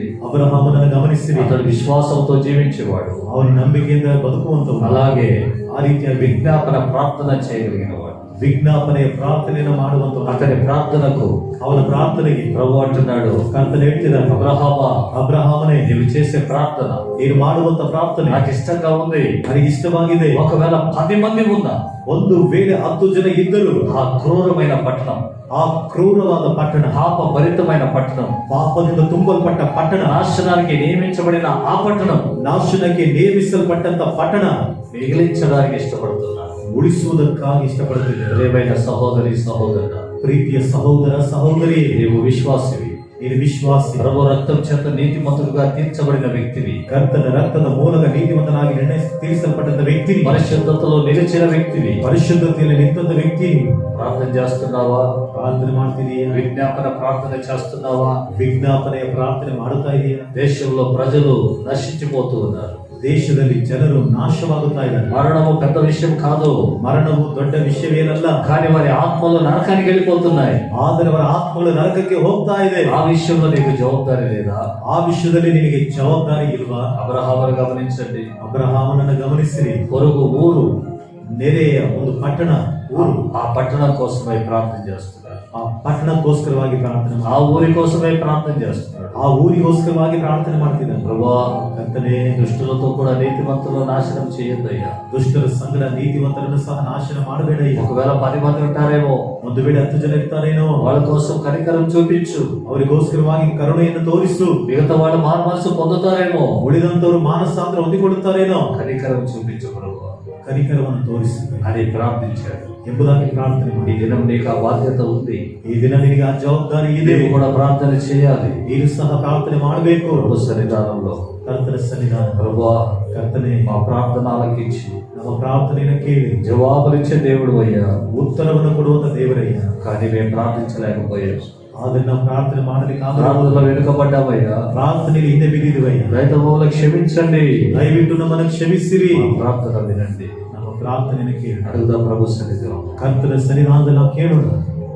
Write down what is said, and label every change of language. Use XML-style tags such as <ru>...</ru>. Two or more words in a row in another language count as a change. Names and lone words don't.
<kn>ಅಬ್ರಹಾಮನನ್ನು ಗಮನಿಸಿರಿ.</kn> <te>అతడు విశ్వాసంతో జీవించేవాడు.</te> <kn>ಅವನ ನಂಬಿಕೆಯಿಂದ ಬದುಕುವಂತವನು.</kn> <te>అలాగే</te> <kn>ಆ ರೀತಿಯ</kn> <te>విజ్ఞాపన ప్రార్థన చేయగలిగిన వాడు.</te> <kn>ವಿಜ್ಞಾಪನೆಯ ಪ್ರಾರ್ಥನೆಯನ್ನು ಮಾಡುವಂತವನು.</kn> <te>అతని ప్రార్థనకు</te> <kn>ಅವನ ಪ್ರಾರ್ಥನೆಗೆ</kn> <te>ప్రభు అంటున్నాడు,</te> <kn>ಕರ್ತನು ಹೇಳ್ತಿದ್ದಾನೆ,</kn> <te>అబ్రహామా,</te> <kn>ಅಬ್ರಹಾಮನೇ,</kn> <te>నీవు చేసే ప్రార్థన</te> <kn>ನೀನು ಮಾಡುವಂತ ಪ್ರಾರ್ಥನೆ</kn> <te>నాకు ఇష్టంగా ఉంది.</te> <kn>ನನಗೆ ಇಷ್ಟವಾಗಿದೆ.</kn> <te>ఒకవేళ 10 మంది ఉన్నా</te> <kn>ಒಂದು ವೇಳೆ 10 ಜನ ಇದ್ದರೂ</kn> <te>ఆ క్రూరమైన పట్టణం,</te> <kn>ಆ ಕ್ರೂರವಾದ ಪಟ್ಟಣ,</kn> <te>పాప భరితమైన పట్టణం,</te> <kn>ಪಾಪದಿಂದ ತುಂಬಲ್ಪಟ್ಟ ಪಟ್ಟಣ,</kn> <te>నాశనానికి నియమించబడిన ఆ పట్టణం</te> <kn>ನಾಶನಕ್ಕೆ ನೇಮಿಸಲ್ಪಟ್ಟಂತ ಪಟ್ಟಣ</kn> <te>మిగిలించడానికి ఇష్టపడుతున్నాను.</te> <kn>ಉಳಿಸುವುದಕ್ಕಾಗಿ ಇಷ್ಟಪಡುತ್ತಿದ್ದೆ.</kn> <te>ప్రియమైన సహోదరి, సహోదరుడ,</te> <kn>ಪ್ರೀತಿಯ ಸಹೋದರ ಸಹೋದರಿ,</kn> <te>నీవు విశ్వాసివి.</te> <kn>ನೀನು ವಿಶ್ವಾಸಿ.</kn> <te>ప్రభు రక్తం చేత నీతిమంతుడుగా తీర్చబడిన వ్యక్తివి.</te> <kn>ಕರ್ತನ ರಕ್ತದ ಮೂಲಕ ನೀತಿವಂತನಾಗಿ ತೀರಿಸಲ್ಪಟ್ಟಂತ ವ್ಯಕ್ತಿ,</kn> <te>పరిశుద్ధతలో నిలిచిన వ్యక్తివి.</te> <kn>ಪರಿಶುದ್ಧತೆಯಲ್ಲಿ ನಿಂತ ವ್ಯಕ್ತಿ.</kn> <te>ప్రార్థన చేస్తున్నావా?</te> <kn>ಪ್ರಾರ್ಥನೆ ಮಾಡ್ತಿದೀಯಾ?</kn> <te>విజ్ఞాపన ప్రార్థన చేస్తున్నావా?</te> <kn>ವಿಜ್ಞಾಪನೆಯ ಪ್ರಾರ್ಥನೆ ಮಾಡುತ್ತಾ ಇದೆಯಾ?</kn> <te>దేశంలో ప్రజలు నశించిపోతూ ఉన్నారు.</te> <kn>ದೇಶದಲ್ಲಿ ಜನರು ನಾಶವಾಗುತ್ತಾ ಇದ್ದಾರೆ.</kn> <te>మరణము పెద్ద విషయం కాదు,</te> <kn>ಮರಣವು ದೊಡ್ಡ ವಿಷಯವೇನಲ್ಲ,</kn> <te>కానీ వారి ఆత్మలు నరకానికి వెళ్ళిపోతున్నాయి.</te> <kn>ಆದರೆ ಅವರ ಆತ್ಮಗಳು ನರಕಕ್ಕೆ ಹೋಗ್ತಾ ಇದೆ.</kn> <te>ఆ విషయంలో నీకు జవాబారి లేదా?</te> <kn>ಆ ವಿಷಯದಲ್ಲಿ ನಿನಗೆ ಜವಾಬ್ದಾರಿ ಇಲ್ವಾ?</kn> <te>అబ్రహామును గమనించండి.</te> <kn>ಅಬ್ರಹಾಮನನ್ನು ಗಮನಿಸಿರಿ.</kn> <te>పొరుగు ఊరు,</te> <kn>ನೆರೆಯ ಒಂದು ಪಟ್ಟಣ, ಊರು,</kn> <te>ఆ పట్టణం కోసమై ప్రార్థన చేస్తున్నాడు.</te> <kn>ಆ ಪಟ್ಟಣಕ್ಕೋಸ್ಕರವಾಗಿ ಪ್ರಾರ್ಥನೆ</kn> <te>ఆ ఊరి కోసమై ప్రార్థన చేస్తున్నాడు.</te> <kn>ಆ ಊರಿಗೋಸ್ಕರವಾಗಿ ಪ್ರಾರ್ಥನೆ ಮಾಡ್ತಿದ್ದಾನೆ.</kn> <te>ప్రభువా,</te> <kn>ಕರ್ತನೇ,</kn> <te>దుష్టులతో కూడా నీతిమంతులను నాశనం చేయొద్దయ్యా.</te> <kn>ದುಷ್ಟರ ಸಂಗಡ ನೀತಿವಂತರನ್ನು ಸಹ ನಾಶನ ಮಾಡಬೇಡ.</kn> <te>ఒకవేళ 10 మంది ఉంటారేమో,</te> <kn>ಒಂದು ವೇಳೆ 10 ಜನ ಇರ್ತಾರೇನೋ,</kn> <te>వాళ్ళ కోసం కనికరం చూపించు.</te> <kn>ಅವರಿಗೋಸ್ಕರವಾಗಿ ಕರುಣೆಯನ್ನು ತೋರಿಸು.</kn> <te>మిగతా వాళ్ళు మారు మనసు పొందుతారేమో,</te> <kn>ಉಳಿದಂತವರು ಮಾನಸಾಂತರ ಹೊಂದಿಕೊಳ್ಳುತ್ತಾರೇನೋ,</kn> <te>కనికరం చూపించు ప్రభువా</te> <kn>ಕನಿಕರವನ್ನು ತೋರಿಸು</kn> <te>అని ప్రార్థించాడు.</te> <kn>ಎಂಬುದಾಗಿ ಪ್ರಾರ್ಥನೆ</kn> <te>ఈ</te> <kn>ಮಾಡಿ.</kn> <te>దినం నీకు ఆ బాధ్యత ఉంది.</te> <kn>ಈ ದಿನ ನಿನಗೆ ಆ ಜವಾಬ್ದಾರಿ ಇದೆ.</kn> <te>నీవు కూడా ప్రార్థన చేయాలి.</te> <kn>ನೀನು ಸಹ ಪ್ರಾರ್ಥನೆ ಮಾಡಬೇಕು.</kn> <te>ప్రభు సన్నిధానంలో,</te> <kn>ಕರ್ತನ ಸನ್ನಿಧಾನ.</kn> <te>ప్రభువా,</te> <kn>ಕರ್ತನೆ,</kn> <te>మా ప్రార్థన ఆలకించి</te> <kn>ನಮ್ಮ ಪ್ರಾರ್ಥನೆಯನ್ನು ಕೇಳಿ</kn> <te>జవాబులిచ్చే దేవుడు అయ్యా.</te> <kn>ಉತ್ತರವನ್ನು ಕೊಡುವಂತ ದೇವರಯ್ಯ.</kn> <te>కానీ మేము ప్రార్థించలేకపోయాం.</te> <kn>ಆದ್ರೆ ನಾವು ಪ್ರಾರ್ಥನೆ ಮಾಡಲಿಕ್ಕಾಗಲ್ಲ.</kn> <te>ప్రార్థనలో వెనుకబడ్డామయ్యా.</te> <kn>ಪ್ರಾರ್ಥನೆಯಲ್ಲಿ ಹಿಂದೆ ಬಿದ್ದಿರುವಯ್ಯ.</kn> <te>రైతు మమ్మల్ని క్షమించండి.</te> <kn>ದಯವಿಟ್ಟು ನಮ್ಮನ್ನು ಕ್ಷಮಿಸಿರಿ.</kn> <te>మా ప్రార్థన వినండి.</te> <kn>ನಮ್ಮ ಪ್ರಾರ್ಥನೆಯನ್ನು ಕೇಳಿ</kn> <te>అడుగుదా ప్రభు సన్నిధిలో.</te> <kn>ಕರ್ತನ ಸನ್ನಿಧಾನದಲ್ಲಿ ನಾವು ಕೇಳೋಣ.</kn>